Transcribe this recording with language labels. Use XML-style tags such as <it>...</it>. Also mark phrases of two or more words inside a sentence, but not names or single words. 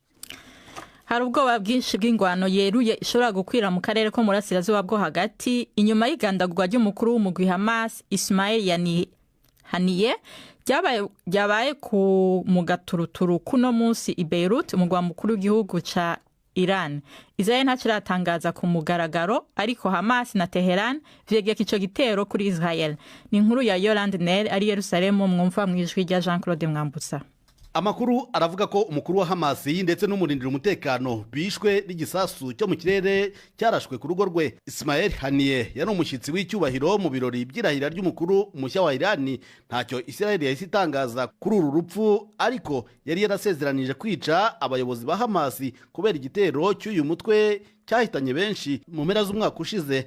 <rn>Hari ubwoba bwinshi bw'ingwano yeruye ishobora gukwira mu karere ko murasirazuba bwo hagati inyuma y'igandagurwa ry'umukuru w'umugwi Hamas Ismail Haniyeh ryabaye ku mugaturuturu kuno munsi i Beirut, umugwa mukuru w'igihugu ca Iran. Israel ntaciratangaza ku mugaragaro, ariko Hamas na Teheran vyegeka ico gitero kuri Israel. Ni inkuru ya Yolande Nel ari Yerusalemu, mwumva mwijwi rya Jean-Claude Mwambutsa.</rn> <rw>Amakuru aravuga ko umukuru wa Hamas ndetse n'umurindira umutekano bishwe n'igisasu cyo mu kirere cyarashwe ku rugo rwe. Ismail Haniyeh yari umushyitsi w'icyubahiro mu birori by'irahira ry'umukuru mushya wa Iran. Ntacyo Israel yahise itangaza kuri uru rupfu, ariko yari yarasezeranije kwica abayobozi ba Hamas kubera igitero cy'uyu mutwe cyahitanye benshi mu mpera z'umwaka ushize.</rw>